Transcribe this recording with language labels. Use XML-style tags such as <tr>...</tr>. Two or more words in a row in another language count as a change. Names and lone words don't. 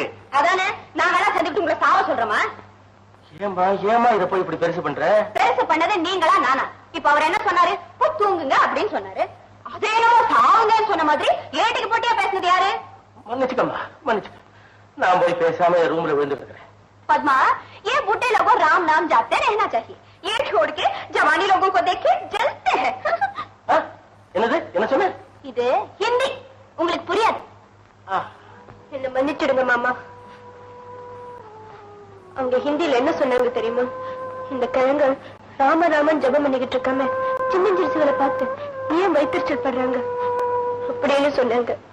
<ta>அதானே, நாங்கெல்லாம் சேர்ந்துட்டு உங்களை சாவ சொல்றோமா? ஏமா இத போய் இப்படி பெருசு பண்ற? பெருசு பண்ணது நீங்களா நானா? இப்ப அவர் என்ன சொன்னாரு? போய் தூங்குங்க அப்படின்னு சொன்னாரு. அதேனோ சாவுங்கன்னு சொன்ன மாதிரி ஏட்டுக்கு போட்டியா பேசுனது யாரு? மன்னிச்சுக்கம்மா, மன்னிச்சுக்க. நான் போய் பேசாம ரூம்ல விழுந்துட்டு இருக்கிறேன்.</ta> <hi>पद्मा, ये बूढ़े लोगों राम नाम जाते रहना चाहिए. ये छोड़ के जवानी लोगों को देख के जलते हैं.</hi> <ta>என்னது, என்ன சொன்ன? இது ஹிந்தி, உங்களுக்கு புரியாது. இந்த ஹிந்தியில என்ன சொன்னாங்க தெரியுமா? இந்த கிழங்கு ராமராமன் ஜபம் பண்ணிக்கிட்டு இருக்காம சின்னஞ்சிறுசுகளை பார்த்து ஏன் வைத்தறிச்சல் படுறாங்க அப்படின்னு சொன்னாங்க.</ta>